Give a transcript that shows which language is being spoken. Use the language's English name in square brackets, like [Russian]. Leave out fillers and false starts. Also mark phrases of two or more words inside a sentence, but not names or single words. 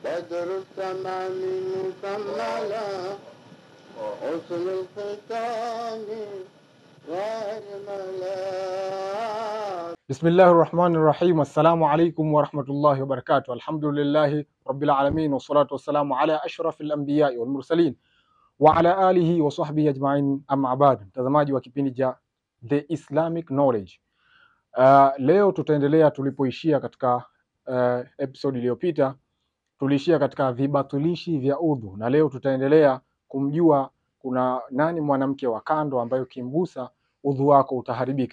[Arabic] بدر التمام مكملا حسن الختام وارملا. بسم الله الرحمن الرحيم. السلام عليكم ورحمة الله وبركاته. الحمد لله رب العالمين والصلاة والسلام على أشرف الأنبياء والمرسلين وعلى آله وصحبه أجمعين، أما بعد. [Swahili] Mtazamaji wa kipindi cha The Islamic Knowledge, leo tutaendelea tulipoishia katika episode iliyopita. Tuliishia katika vibatulishi vya udhu, na leo tutaendelea kumjua kuna nani mwanamke wa kando ambayo kimgusa udhu wako utaharibika.